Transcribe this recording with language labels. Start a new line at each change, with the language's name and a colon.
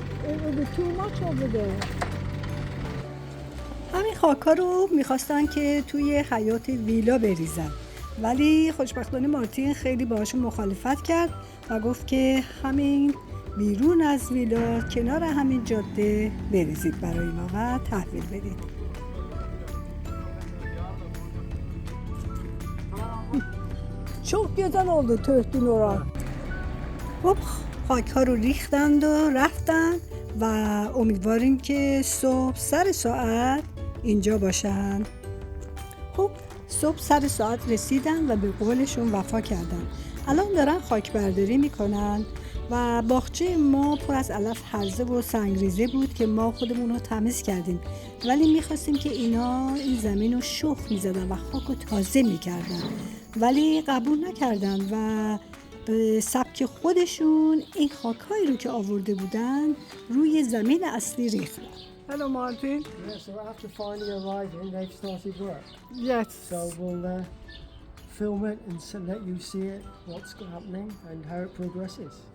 English: It will be too much over there.
Persian: همین خاک‌ها رو می‌خواستن که توی حیاط ویلا بریزن، ولی خوشبختانه مارتین خیلی باهاشون مخالفت کرد و گفت که همین بیرون از ویلا کنار همین jadde بریزید برای ما و تحویل بدید.
Turkish: Çok güzel oldu töhtün oraya.
Persian: خب خاک‌ها رو ریختند و رفتن و امیدواریم که صبح سر ساعت اینجا باشن. خب صبح سر ساعت رسیدن و به قولشون وفا کردن. الان دارن خاک برداری میکنن و باغچه ما پر از علف هرزه و سنگریزه بود که ما خودمون رو تمیز کردیم، ولی میخواستیم که اینا این زمین رو شخم میزدن و خاک رو تازه میکردن، ولی قبول نکردن و به سبک خودشون این خاک‌هایی رو که آورده بودن روی زمین اصلی ریختن.
English: Hello Martin. Yeah, so after finally arriving, they've started work. Yes. So we'll film it and let you see it, what's happening and how it progresses.